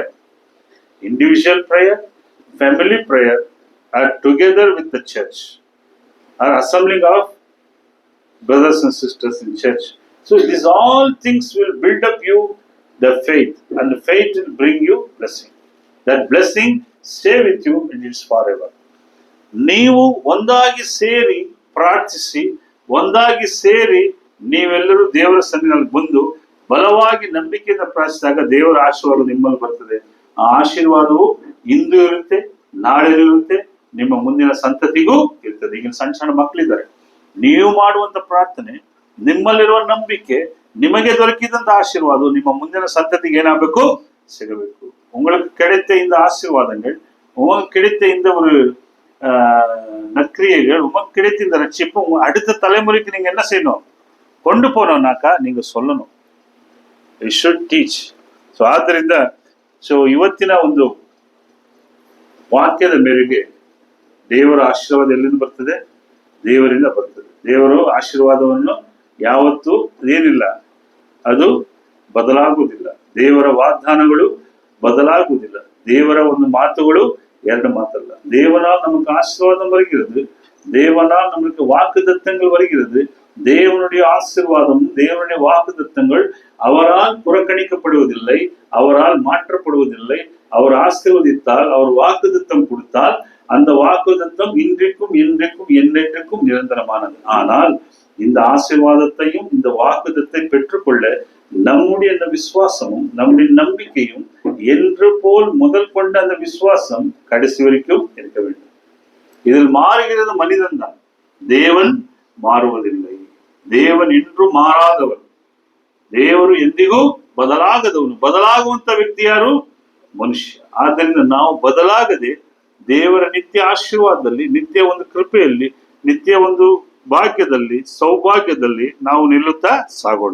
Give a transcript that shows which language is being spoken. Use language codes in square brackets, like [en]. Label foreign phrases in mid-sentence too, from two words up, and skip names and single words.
[en] Individual prayer, family prayer are together with the church, are assembling of brothers and sisters in church. So these all things will build up you the faith, and the faith will bring you blessing. That blessing stay with you and it's forever. [kn] ನೀವು ಒಂದಾಗಿ ಸೇರಿ ಪ್ರಾರ್ಥಿಸಿ, ಒಂದಾಗಿ ಸೇರಿ ನೀವೆಲ್ಲರೂ ದೇವರ ಸನ್ನಿಧಿಯಲ್ಲಿ ಬಂದು ಬಲವಾಗಿ ನಂಬಿಕೆಯಿಂದ ಪ್ರಾರ್ಥಿಸಿದಾಗ ದೇವರ ಆಶೀರ್ವಾದ ನಿಮ್ಮಲ್ಲಿ ಬರ್ತದೆ. ಆ ಆಶೀರ್ವಾದವು ಇಂದು ಇರುತ್ತೆ, ನಾಳೆ ಇರುತ್ತೆ, ನಿಮ್ಮ ಮುಂದಿನ ಸಂತತಿಗೂ ಇರ್ತದೆ. ಈಗಿನ ಸಣ್ಣ ಸಣ್ಣ ಮಕ್ಕಳಿದ್ದಾರೆ, ನೀವು ಮಾಡುವಂತ ಪ್ರಾರ್ಥನೆ, ನಿಮ್ಮಲ್ಲಿರುವ ನಂಬಿಕೆ, ನಿಮಗೆ ದೊರಕಿದಂತ ಆಶೀರ್ವಾದ ನಿಮ್ಮ ಮುಂದಿನ ಸಂತತಿಗೆ ಏನಾಗಬೇಕು? ಸಿಗಬೇಕು. [ta] உங்களுக்கு கிடைத்த இந்த ஆசீர்வாதங்கள், உங்களுக்கு கிடைத்த இந்த ஒரு நற்கிரியைகள், உங்களுக்கு கிடைத்த இந்த ரட்சிப்பு அடுத்த தலைமுறைக்கு நீங்க என்ன செய்யணும்? கொண்டு போனோம்னாக்கா நீங்க சொல்லணும். [en] You should teach. [kn] ಸೊ ಆದ್ದರಿಂದ ಇವತ್ತಿನ ಒಂದು ವಾಕ್ಯದ ಮೇರೆಗೆ ದೇವರ ಆಶೀರ್ವಾದ ಎಲ್ಲಿಂದ ಬರ್ತದೆ? ದೇವರಿಂದ ಬರ್ತದೆ. ದೇವರು ಆಶೀರ್ವಾದವನ್ನು ಯಾವತ್ತೂ ಏನಿಲ್ಲ, ಅದು ಬದಲಾಗುವುದಿಲ್ಲ. ದೇವರ ವಾಗ್ದಾನಗಳು ಬದಲಾಗುವುದಿಲ್ಲ. ದೇವರ ಒಂದು ಮಾತುಗಳು ಎರಡು ಮಾತಲ್ಲ. [ta] தேவனால் நமக்கு ஆசீர்வாதம் வருகிறது, தேவனால் நமக்கு வாக்கு தத்தங்கள் வருகிறது. தேவனுடைய ஆசீர்வாதம், தேவனுடைய வாக்கு தத்தங்கள் அவரால் புறக்கணிக்கப்படுவதில்லை, அவரால் மாற்றப்படுவதில்லை. அவர் ஆசீர்வதித்தால், அவர் வாக்கு தத்தம் கொடுத்தால், அந்த வாக்கு தத்தம் இன்றைக்கும் என்றைக்கும் என்றென்றைக்கும் நிரந்தரமானது. ஆனால் இந்த ஆசீர்வாதத்தையும் இந்த வாக்கு தத்தை பெற்றுக்கொள்ள நம்முடைய அந்த விசுவாசமும் நம்முடைய நம்பிக்கையும் என்று போல் முதல் கொண்ட அந்த விசுவாசம் கடைசி வரைக்கும் இருக்க வேண்டும். இதில் மாறுகிறது மனிதன் தான், தேவன் ಮಾರುವುದಿಲ್ಲ. தேவன் என்றும் மாறாதவன், [kn] ದೇವರು ಎಂದಿಗೂ ಬದಲಾಗದವನು. ಬದಲಾಗುವಂತ ವ್ಯಕ್ತಿ ಯಾರು? ಮನುಷ್ಯ. ಆದ್ದರಿಂದ ನಾವು ಬದಲಾಗದೆ ದೇವರ ನಿತ್ಯ ಆಶೀರ್ವಾದದಲ್ಲಿ, ನಿತ್ಯ ಒಂದು ಕೃಪೆಯಲ್ಲಿ, ನಿತ್ಯ ಒಂದು ಭಾಗ್ಯದಲ್ಲಿ, ಸೌಭಾಗ್ಯದಲ್ಲಿ ನಾವು ನಿಲ್ಲುತ್ತಾ ಸಾಗೋಣ.